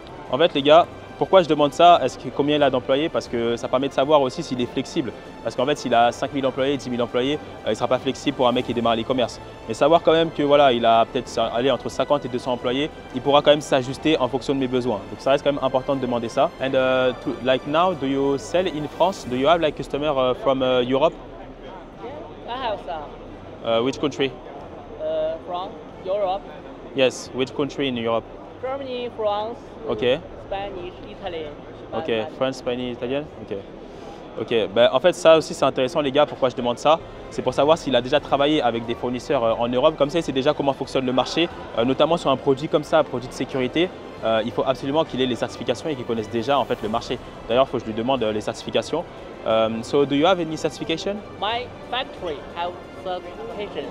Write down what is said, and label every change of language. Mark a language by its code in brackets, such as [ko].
[fr] En fait, les gars, pourquoi je demande ça? Combien il a d'employés? Parce que ça permet de savoir aussi s'il est flexible. Parce qu'en fait, s'il a 5 000 employés, 10 000 employés, il ne sera pas flexible pour un mec qui démarre l'e-commerce. Mais savoir quand même que voilà, il a peut-être entre 50 et 200 employés, il pourra quand même s'ajuster en fonction de mes besoins. Donc ça reste quand même important de demander ça. [en] And like now, do you sell in France? Do you have like customer from Europe? Yeah, I have some. Which country? From Europe, Yes, which country in Europe? Germany, France, Ok. Spanish, Italy. Ok, France, Spanish, Italien. Ok. [fr] Ok, ben, en fait ça aussi c'est intéressant les gars, pourquoi je demande ça? C'est pour savoir s'il a déjà travaillé avec des fournisseurs en Europe, comme ça il sait déjà comment fonctionne le marché, notamment sur un produit comme ça, un produit de sécurité. Il faut absolument qu'il ait les certifications et qu'il connaisse déjà en fait le marché. D'ailleurs il faut que je lui demande les certifications. [en] So do you have any certification? My factory have certification